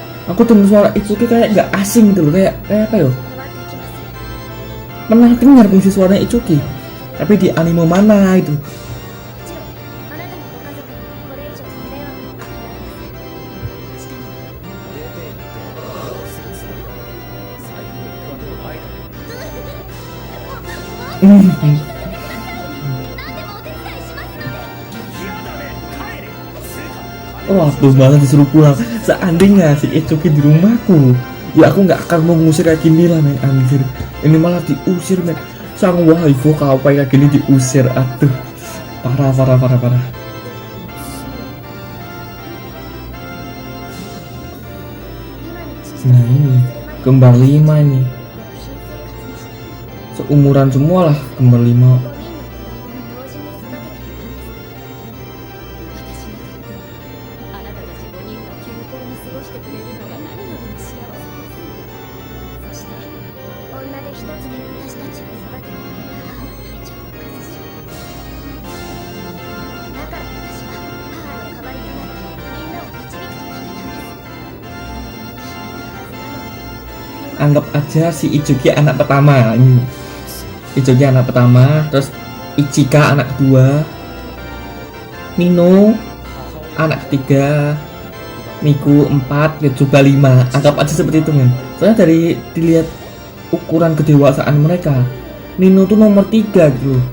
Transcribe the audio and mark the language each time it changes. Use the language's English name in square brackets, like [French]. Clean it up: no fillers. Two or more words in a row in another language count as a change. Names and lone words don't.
[Indonesian] Aku dengar suara Itsuki kayak nggak asing gitu loh, kayak apa yo? Pernah dengar fungsi suaranya Itsuki, tapi di anime mana itu? [Japanese] あなたのご家族にこれ以上ご迷惑をかけられません。下に出て行ってどうするつもりだ。財布に行くわけもないだろ。 Hmm. 何でもお手伝いしますので。嫌だね帰れスーカ [Indonesian] Wah, tuh banget disuruh pulang. Seandainya si Itsuki di rumahku, ya aku nggak akan mau ngusir kayak gini lah, men. Anjir, ini malah diusir, men. Sang waifu kau kayak gini diusir, aduh, parah. Nah ini kembar 5 ini, seumuran semua lah kembar 5. [Japanese] あなたたち5人が健康に過ごしてくれるのが何よりも幸せです。そして女手一つで私たちを育ててくれた母は体調を崩し、だから私は母の代わりとなってみんなを導くと決めたんです。決めたはずなのに [Indonesian] Anggap aja si Itsuki anak pertama ini. Itsuki anak pertama, terus Ichika anak kedua, Nino anak ketiga, Miku 4, Yotsuba 5. Anggap aja seperti itu, men. Soalnya dari dilihat ukuran kedewasaan mereka, Nino tuh nomor 3 gitu loh.